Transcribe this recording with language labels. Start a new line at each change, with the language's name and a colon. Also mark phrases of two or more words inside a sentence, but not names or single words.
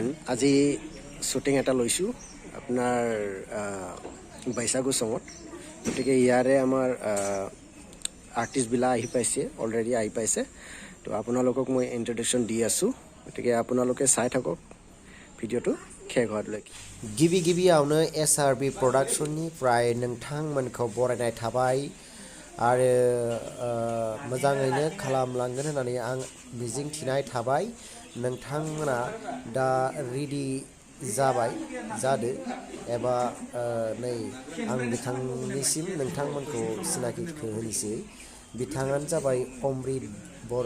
Assamese: আজি shooting এটা লৈছো আপোনাৰ বাইসাগু সংগত গতিকে ইয়াৰে আমাৰ আৰ্টিস্ট বিলা আহি পাইছে অলৰেডি আহি পাইছে তো আপোনালোকক মই ইন্ট্ৰোডাকশন দি আছো গতিকে আপোনালোকে চাই থাকক ভিডিওটো শেষ হোৱালৈকে
Bodo: गिबियावनो SRB Productionनि प्राय नोंथांमोनखौ बरायनाय थाबाय आरो मोजाङैनो खालामलांगोन होननानै आं मिजिं थिनाय थाबाय नोंथांमोना दा रेडि जाबाय जादो एबा नै आं बिथांनिसिम नोंथांमोनखौ सिनाखिखौ होनोसै बिथाङानो जाबाय अमृत बर'